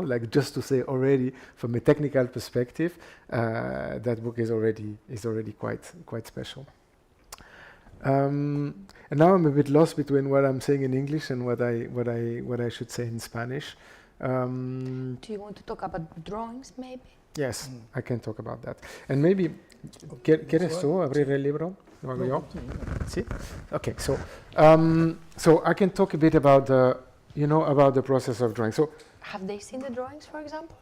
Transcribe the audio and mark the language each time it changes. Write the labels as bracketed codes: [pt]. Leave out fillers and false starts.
[en] Like, just to say already, from a technical perspective, that book is already quite special. And now I'm a bit lost between what I'm saying in English and what I should say in Spanish. Do you want to talk about drawings, maybe? Yes, I can talk about that. And maybe, [es] ¿quieres tú abrir el libro? ¿Lo hago yo? Sí? [en] Okay, so I can talk a bit about the process of drawing. So, have they seen the drawings, for example?